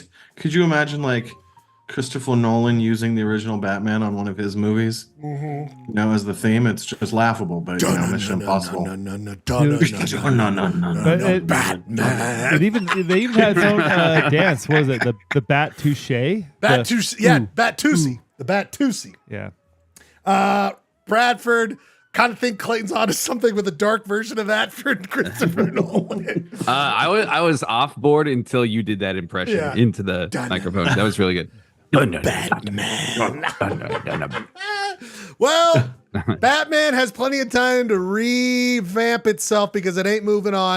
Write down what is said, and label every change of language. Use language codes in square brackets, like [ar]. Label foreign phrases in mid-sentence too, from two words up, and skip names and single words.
[en] Could you imagine like Christopher Nolan using the original Batman on one of his movies? Mm-hmm. As the theme, it's just laughable. But Mission Impossible. Batman. They even had its own dance. What was it? The Bat Touche? Bat Touche. Yeah, Bat Touche. The Bat Touche. Yeah. Bradford, kind of think Clayton's onto something with a dark version of that for Christopher Nolan. I was off board until you did that impression into the microphone. That was really good. Batman. Well, Batman has plenty of time to revamp itself because it ain't moving on.